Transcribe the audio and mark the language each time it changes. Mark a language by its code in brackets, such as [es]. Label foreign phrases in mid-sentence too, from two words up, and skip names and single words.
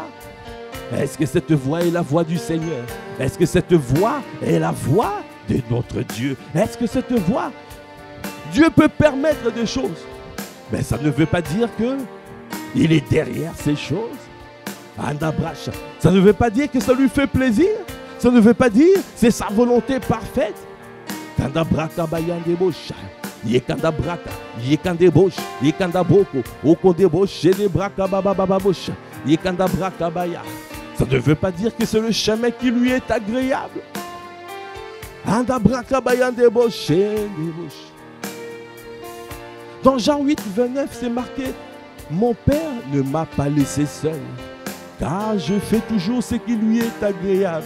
[fr] Est-ce que cette voix est la voix du Seigneur? Est-ce que cette voix est la voix de notre Dieu? Est-ce que cette voix, Dieu peut permettre des choses? Mais ça ne veut pas dire qu'il est derrière ces choses. Andabrash, ça ne veut pas dire que ça lui fait plaisir. Ça ne veut pas dire que c'est sa volonté parfaite. Kandabraka bayandebosha. Yekandabraka, yekandebosh, yekandaboko, okondebosh, yedebraka babababosha, yekandabraka baya. Ça ne veut pas dire que c'est le chemin qui lui est agréable. Dans Jean 8, 29, c'est marqué: mon Père ne m'a pas laissé seul, car je fais toujours ce qui lui est agréable.